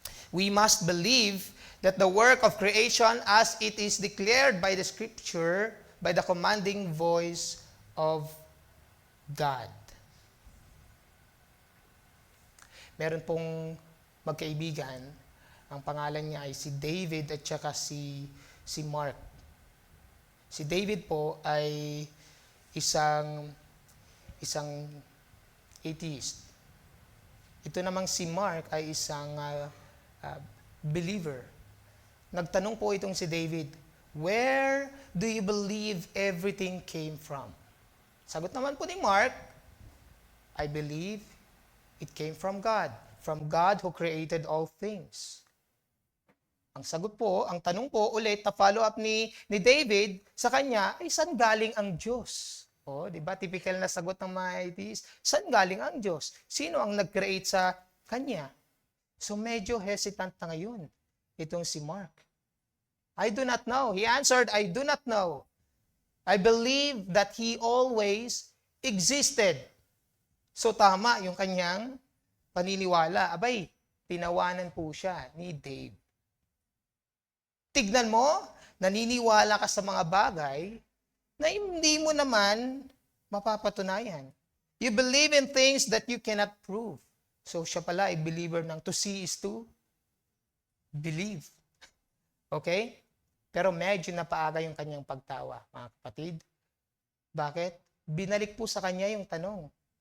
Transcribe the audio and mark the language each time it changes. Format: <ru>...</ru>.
<en>We must believe that the work of creation as it is declared by the Scripture, by the commanding voice of God.</en> <tl>Meron pong magkaibigan, ang pangalan niya ay si David at saka si Mark. Si David po ay isang atheist. Ito namang si Mark ay isang believer.</tl> <en>Nagtanong po itong si David, where do you believe everything came from? Sagot naman po ni Mark, I believe it came from God who created all things.</en> <tl>Ang sagot po, ang tanong po ulit na follow up ni David sa kanya, ay saan galing ang Diyos? O, di ba? Typical na sagot ng mga atheists. Saan galing ang Diyos? Sino ang nag-create sa kanya? So medyo hesitant na ngayon itong si Mark.</tl> <en>I do not know. He answered, I do not know. I believe that He always existed.</en> <tl>So tama yung kanyang paniniwala. Abay, tinawanan po siya ni Dave. Tignan mo, naniniwala ka sa mga bagay na hindi mo naman mapapatunayan.</tl> <en>You believe in things that you cannot prove.</en> <tl>So siya pala ay believer ng to see is to believe. Okay? Pero medyo napaaga yung kanyang pagtawa, mga kapatid. Bakit? Binalik po sa kanya yung tanong.</tl>